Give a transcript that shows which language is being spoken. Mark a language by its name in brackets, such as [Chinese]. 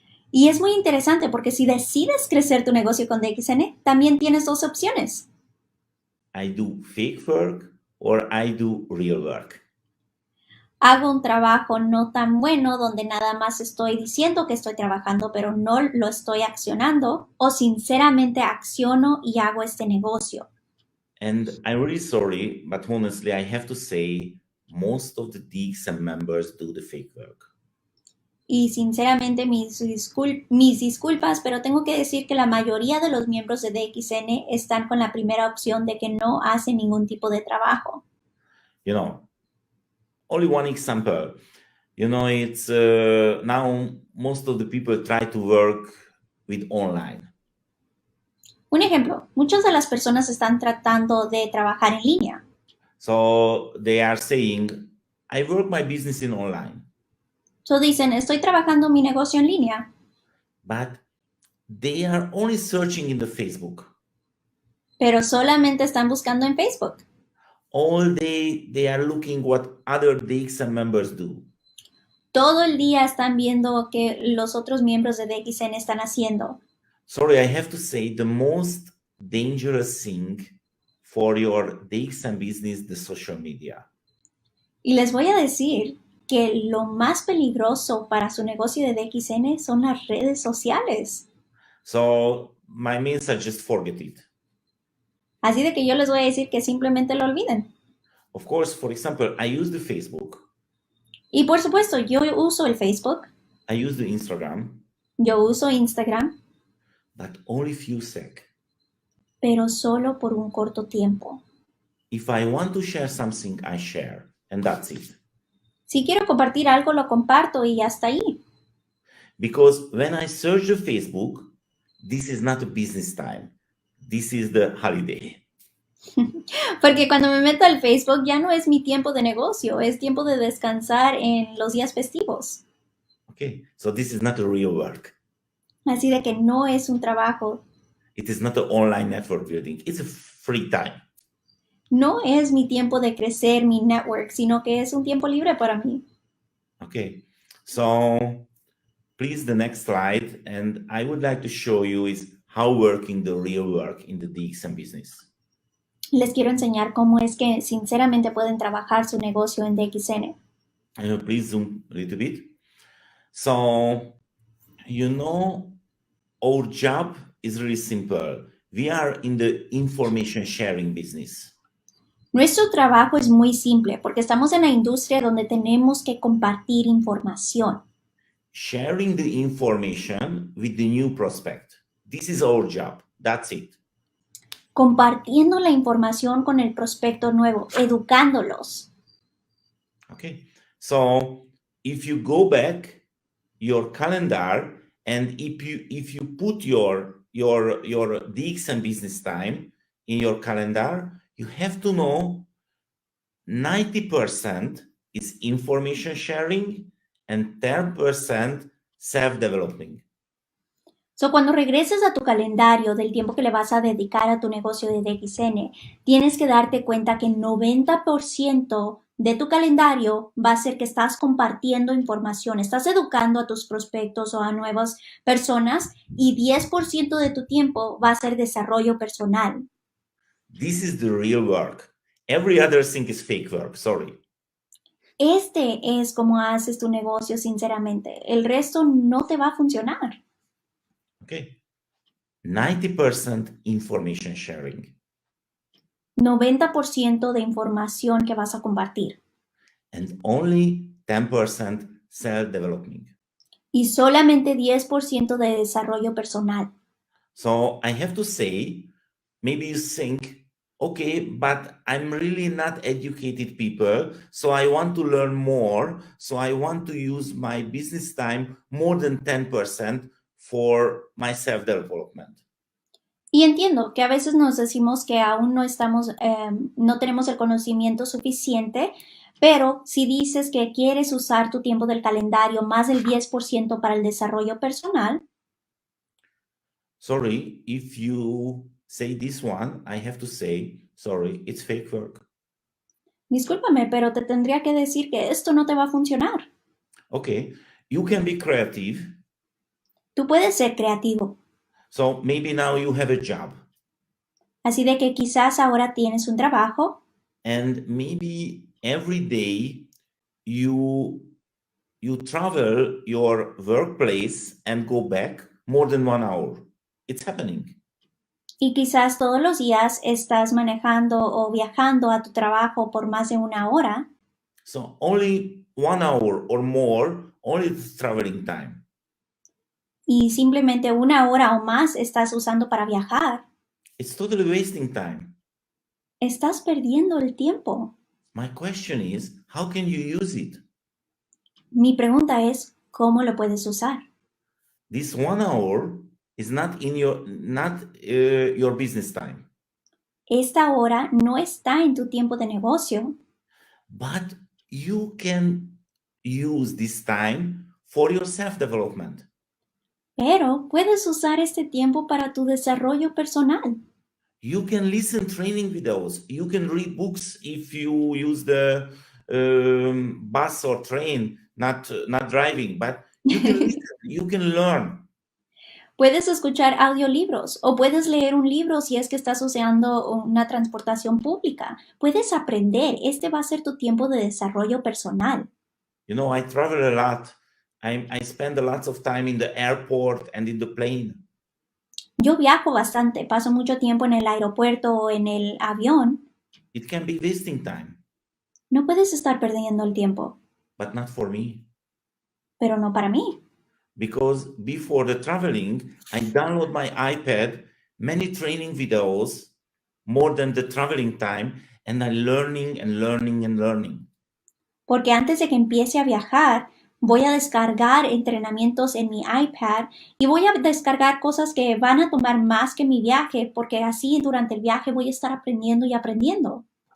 [Spanish] Y es muy interesante porque si decides crecer tu negocio con DXN, también tienes dos opciones. [English] I do fake work or I do real work. [Spanish] Hago un trabajo no tan bueno donde nada más estoy diciendo que estoy trabajando, pero no lo estoy accionando, o sinceramente acciono y hago este negocio. [English] And I'm really sorry, but honestly, I have to say, most of the DXM members do the fake work. [Spanish] Y sinceramente mis disculpas, pero tengo que decir que la mayoría de los miembros de DXN están con la primera opción de que no hacen ningún tipo de trabajo. [English] You know, only one example. You know, it's now most of the people try to work with online. [Spanish] Un ejemplo, muchas de las personas están tratando de trabajar en línea. [English] So they are saying, I work my business in online. [Spanish] So dicen, estoy trabajando mi negocio en línea. [English] But they are only searching in the Facebook. [Spanish] Pero solamente están buscando en Facebook. [English] All day they are looking what other DXM members do. [Spanish] Todo el día están viendo que los otros miembros de DXN están haciendo. [English] Sorry, I have to say the most dangerous thing for your DXM business, the social media. [Spanish] Y les voy a decir que lo más peligroso para su negocio de DXN son las redes sociales. [English] So my message, just forget it. [Spanish] Así de que yo les voy a decir que simplemente lo olviden. [English] Of course, for example, I use the Facebook. [Spanish] Y por supuesto, yo uso el Facebook. [English] I use the Instagram. [Spanish] Yo uso Instagram. [English] But only few sec. [Spanish] Pero solo por un corto tiempo. [English] If I want to share something, I share. and that's it. [Spanish] Si quiero compartir algo, lo comparto y hasta ahí. [English] Because when I search the Facebook, this is not a business time. This is the holiday. [Spanish] Porque cuando me meto al Facebook ya no es mi tiempo de negocio, es tiempo de descansar en los días festivos. [English] Okay, so this is not a real work. [Spanish] Así de que no es un trabajo. [English] It is not an online network building. It's a free time. [Spanish] No es mi tiempo de crecer mi network, sino que es un tiempo libre para mí. [English] Okay, so please the next slide, and I would like to show you is how working the real work in the DXM business. [Spanish] Les quiero enseñar cómo es que sinceramente pueden trabajar su negocio en DXN. [English] Please zoom a little bit. So, our job is really simple. We are in the information sharing business. [Spanish] Nuestro trabajo es muy simple porque estamos en la industria donde tenemos que compartir información. [English] Sharing the information with the new prospect. This is our job. That's it. [Spanish] Compartiendo la información con el prospecto nuevo, educándolos. [English] Okay. So if you go back your calendar and if you put your DXM business time in your calendar, you have to know 90% is information sharing and 10% self-developing. [Spanish] So, cuando regreses a tu calendario del tiempo que le vas a dedicar a tu negocio de DXN, tienes que darte cuenta que 90% de tu calendario va a ser que estás compartiendo información, estás educando a tus prospectos o a nuevas personas y 10% de tu tiempo va a ser desarrollo personal. [English] This is the real work. Every other thing is fake work, sorry. [Spanish] Este es como haces tu negocio sinceramente. El resto no te va a funcionar. [English] Okay. 90% information sharing. [Spanish] 90% de información que vas a compartir. [English] And only 10% self-developing. [Spanish] Y solamente 10% de desarrollo personal. [English] So I have to say, maybe you think, okay, but I'm really not educated people, so I want to learn more, so I want to use my business time more than 10% for my self-development. [Spanish] Y entiendo que a veces nos decimos que aún no estamos, no tenemos el conocimiento suficiente, pero si dices que quieres usar tu tiempo del calendario más del 10% para el desarrollo personal. [English] Sorry, if you say this one, I have to say, sorry, it's fake work. [Spanish] Discúlpame, pero te tendría que decir que esto no te va a funcionar. [English] Okay, you can be creative. [Spanish] Tú puedes ser creativo. [English] So maybe now you have a job. [Spanish] Así de que quizás ahora tienes un trabajo. [English] And maybe every day you travel your workplace and go back more than 1 hour. It's happening. [Spanish] Y quizás todos los días estás manejando o viajando a tu trabajo por más de 1 hora. [English] So only 1 hour or more, only the traveling time. [Spanish] Y simplemente 1 hora o más estás usando para viajar. [English] It's totally wasting time. [Spanish] Estás perdiendo el tiempo. [English] My question is, how can you use it? [Spanish] Mi pregunta es, ¿cómo lo puedes usar? [English] This 1 hour is not in your business time. [Spanish] Esta hora no está en tu tiempo de negocio. [English] But you can use this time for your self-development. [Spanish] Pero puedes usar este tiempo para tu desarrollo personal. [English] You can listen training videos. You can read books if you use the bus or train, not driving, but you can listen, you can learn. [Spanish] Puedes escuchar audiolibros o puedes leer un libro si es que estás usando una transportación pública. Puedes aprender. Este va a ser tu tiempo de desarrollo personal. [English] You know, I travel a lot. I spend a lot of time in the airport and in the plane. [Spanish] Yo viajo bastante. Paso mucho tiempo en el aeropuerto o en el avión. [English] It can be wasting time. [Spanish] No puedes estar perdiendo el tiempo. [English] But not for me. [Spanish] Pero no para mí. [English] Because before the traveling, I download my iPad, many training videos, more than the traveling time, and I'm learning and learning and learning. [Spanish] porque antes de que empiece a viajar, voy a descargar entrenamientos en mi iPad y voy a descargar cosas que van a tomar más que mi viaje, porque así durante el viaje voy a estar aprendiendo y aprendiendo.